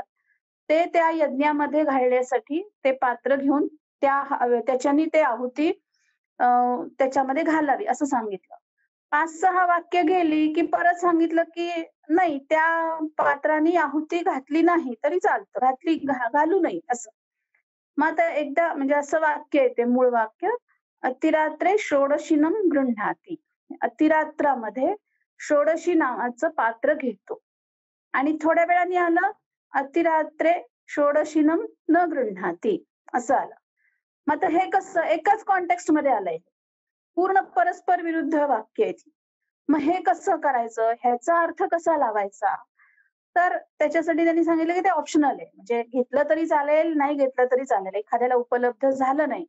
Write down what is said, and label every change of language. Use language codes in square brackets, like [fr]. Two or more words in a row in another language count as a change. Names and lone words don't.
[mr] ते त्या यज्ञामध्ये घालण्यासाठी ते पात्र घेऊन त्याच्यानी ते आहुती अ, त्याच्यामध्ये घालावी असं सांगितलं. 5-6 वाक्य गेली, की परत सांगितलं, की नाही त्या पात्राने आहुती घातली नाही तरी चालतं. घालू नये असं. मग आता एकदा म्हणजे असं वाक्य आहे ते मूळ वाक्य, [sa] "अतिरात्रे षोडशीनं गृह्णाति." [mr] अतिरात्रामध्ये षोडशी नावाचं पात्र घेतो आणि थोड्या वेळाने आलं, [sa] "अतिरात्रे षोडशीनं न गृह्णाति." [mr] असं आलं. मग आता हे कसं एकाच कॉन्टेक्स्टमध्ये आलंय. पूर्ण परस्पर विरुद्ध वाक्य आहेत. मग हे कसं करायचं? ह्याचा अर्थ कसा लावायचा? तर त्याच्यासाठी त्यांनी सांगितलं, की ते ऑप्शनल आहे. म्हणजे घेतलं तरी चालेल, नाही घेतलं तरी चालेल. एखाद्याला उपलब्ध झालं नाही.